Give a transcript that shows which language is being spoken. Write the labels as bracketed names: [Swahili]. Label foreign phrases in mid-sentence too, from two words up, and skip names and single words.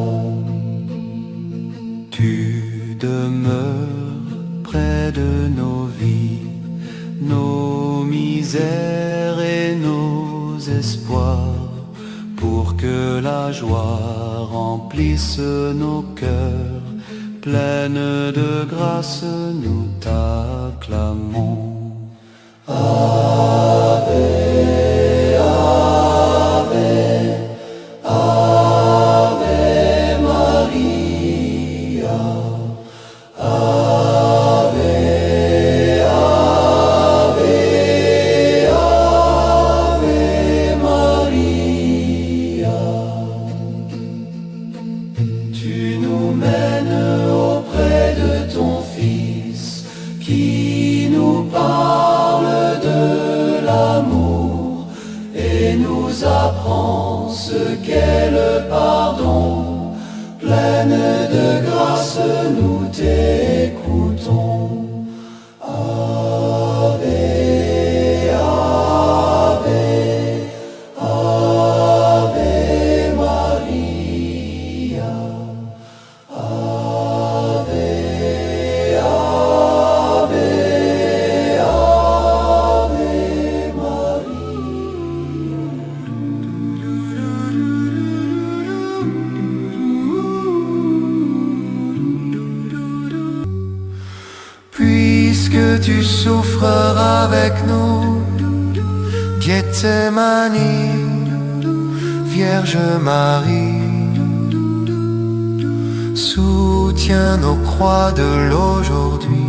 [French] Tu demeures près de nos vies, nos misères et nos espoirs, pour que la joie remplisse nos cœurs. Pleine de grâce, nous t'acclamons. [Latin] Ave, Ave, Ave Maria. Ave, Ave, Ave Maria. [French] Tu nous mènes auprès de ton Fils, qui nous parle de l'amour et nous apprend ce qu'est le pardon. Pleine de grâce, nous t'écoutons. [Latin] Ave, Ave, Ave Maria. Ave, Ave, Ave Maria. [French] Puisque tu souffres avec nous, Gethsemane, Vierge Marie, soutiens nos croix de l'aujourd'hui.